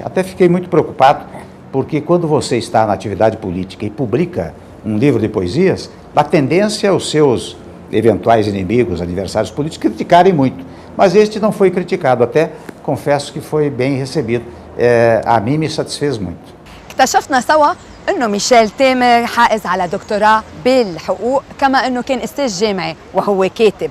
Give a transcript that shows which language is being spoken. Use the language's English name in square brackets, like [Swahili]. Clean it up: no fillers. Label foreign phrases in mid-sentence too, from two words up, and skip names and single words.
[Portuguese] Até fiquei muito preocupado, porque quando você está na atividade política e publica um livro de poesias, a tendência é os seus eventuais inimigos, adversários políticos, criticarem muito. Mas este não foi criticado, até confesso que foi bem recebido. A mim me satisfez muito. [Arabic] اكتشفنا سوا انه ميشيل تامر حائز على دكتوراه بالحقوق، كما انه كان استاذ جامعي وهو كاتب.